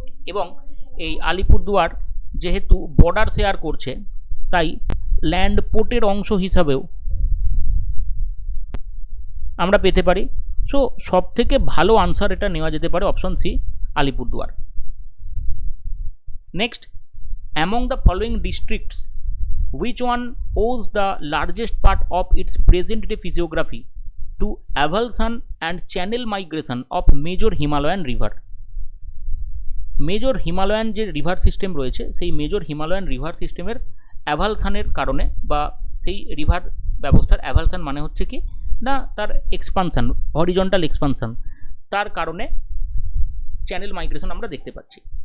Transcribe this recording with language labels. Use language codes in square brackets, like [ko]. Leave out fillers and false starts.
[bn] এবং এই আলিপুরদুয়ার যেহেতু বর্ডার শেয়ার করছে, তাই ল্যান্ড পোর্টের অংশ হিসাবেও আমরা পেতে পারি। সো সব থেকে ভালো আনসার এটা নেওয়া যেতে পারে option C, Alipurduar. [en] Next, among the following districts, which one owes the largest part of its present day physiography to avulsion and channel migration of major Himalayan river? [bn] Major Himalayan যে river system রয়েছে, সেই major Himalayan river সিস্টেমের অ্যাভালসানের কারণে, বা সেই river ব্যবস্থার অ্যাভালসান মানে হচ্ছে কি না, তার এক্সপানশন, হরিজন্টাল এক্সপানশন, তার কারণে চ্যানেল মাইগ্রেশন আমরা দেখতে পাচ্ছি।